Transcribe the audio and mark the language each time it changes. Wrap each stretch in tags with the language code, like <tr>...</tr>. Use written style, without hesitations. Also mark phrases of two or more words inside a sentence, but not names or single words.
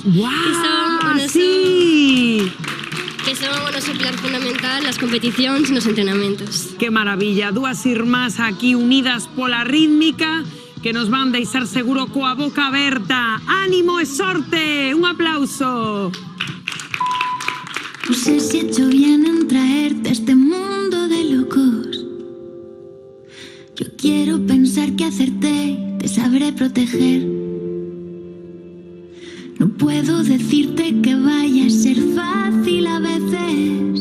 <es>¡Guau! ¡Sí!</es> <gl>Que son o noso pilar fundamental nas competicións e nos entrenamentos. Que maravilla, dúas irmás aquí unidas pola rítmica que nos van deixar seguro coa boca aberta. Ánimo e sorte, un aplauso.</gl> <es>No sé si he hecho bien en traerte a este mundo de locos. Yo quiero pensar que acerté, te sabré proteger. No puedo decirte que vaya a ser fácil a veces.</es>